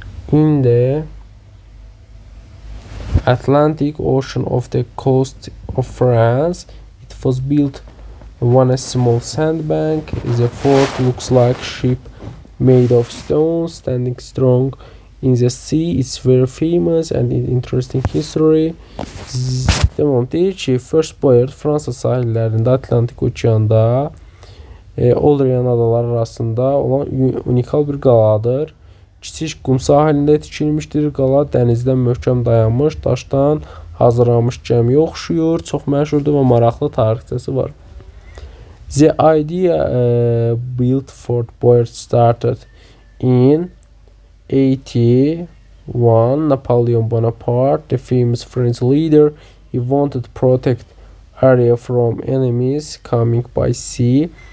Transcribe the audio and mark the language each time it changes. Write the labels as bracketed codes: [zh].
[en] In the Atlantic Ocean off the coast of France, it was built on a small sandbank. The fort looks like a ship made of stone standing strong in the sea. It's very famous and interesting history. [az] Devam deyir ki, First Boyard Fransa sahillərində Atlantik okeanda Olrayan adaları arasında olan unikal bir qaladır. Kiçik qum sahilində tikilmişdir. Qala dənizdən möhkəm dayanmış, daşdan hazırlanmış gəmiyə oxşuyur. Çox məşhurdur və maraqlı tarixçəsi var. [en] The idea built Fort Boyard started in 81. Napoleon Bonaparte, the famous French leader, he wanted to protect area from enemies coming by sea.